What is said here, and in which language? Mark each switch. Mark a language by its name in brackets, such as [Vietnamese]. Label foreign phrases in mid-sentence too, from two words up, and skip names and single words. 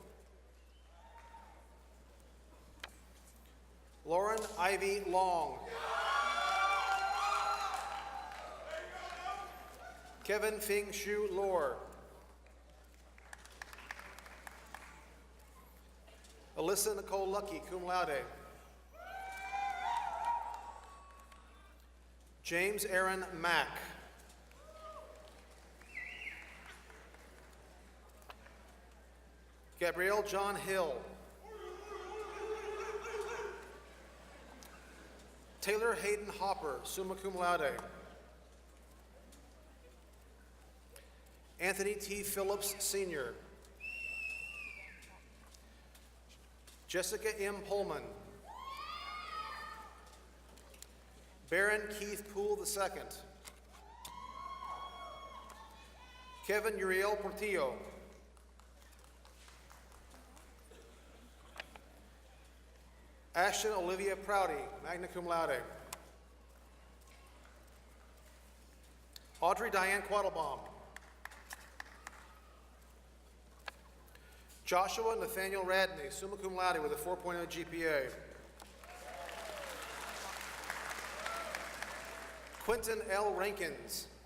[English] Lauren Ivy Long. Kevin Fing Shu Lor. Alyssa Nicole Lucky, [Latin] cum laude. [English] James Aaron Mack. Gabrielle John Hill. Taylor Hayden Hopper, [Latin] summa cum laude. [English] Anthony T. Phillips, Sr. Jessica M. Pullman. Baron Keith Poole II. Kevin Uriel Portillo. Ashton Olivia Prouty, [Latin] magna cum laude. [English] Audrey Diane Quattlebaum. Joshua Nathaniel Radney, [Latin] summa cum laude [English] with a 4.0 GPA. Quentin L. Rankins.